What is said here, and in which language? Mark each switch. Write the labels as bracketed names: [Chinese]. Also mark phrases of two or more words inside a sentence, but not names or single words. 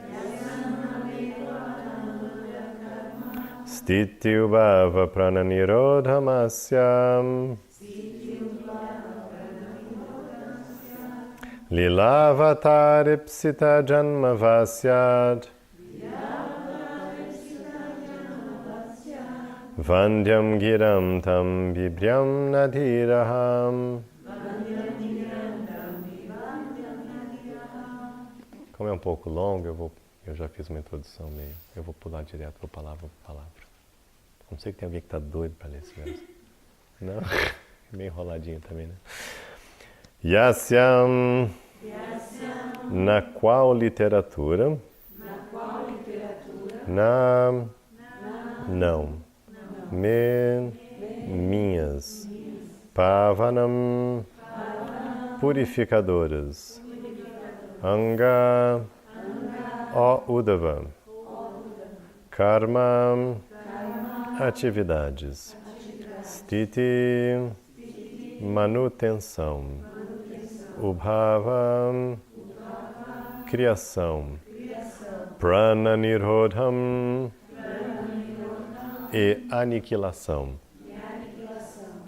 [Sanskrit] Stiti ubhava prana nirodhamasyam Lilavatāripsita janma vasyad Vandyam giram tam bibhram nadhiraham. [Portuguese] Como é um pouco longo, eu já fiz uma introdução meio. Eu vou pular direto para palavra por palavra. A não ser que tem alguém que está doido para ler esse verso. Não? É meio enroladinho também, né? Yasyam. Na qual literatura? Não. Minhas. Pavanam. Purificadoras. Anga. Udava. Karma. Atividades. Stiti. Manutenção. Ubhava. Criação. [Sanskrit] Prana nirodham. [Portuguese] E aniquilação.